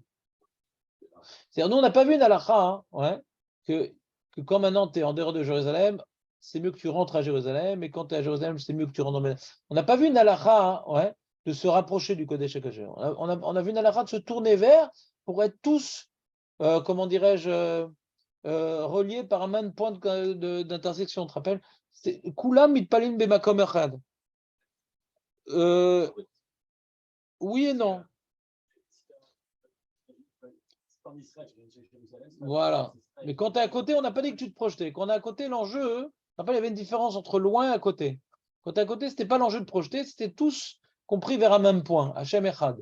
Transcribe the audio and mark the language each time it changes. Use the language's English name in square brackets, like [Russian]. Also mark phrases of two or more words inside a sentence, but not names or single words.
[French] C'est-à-dire, nous, on n'a pas vu une halakha, que quand maintenant tu es en dehors de Jérusalem, c'est mieux que tu rentres à Jérusalem, et quand tu es à Jérusalem, c'est mieux que tu rentres dans. On n'a pas vu une halakha, de se rapprocher du [Hebrew] קודש הקודשים. [French] On a vu une halakha de se tourner vers pour être tous, comment dirais-je, reliés par un même point d'intersection. Tu te rappelles? [Hebrew] C'est כולם מתפללים במקום אחד. [French] Oui et non. Voilà. Mais quand tu es à côté, on n'a pas dit que tu te projetais. Quand on est à côté, l'enjeu, il y avait une différence entre loin et à côté. Quand tu es à côté, ce n'était pas l'enjeu de projeter, c'était tous compris vers un même point, [Hebrew] השם אחד.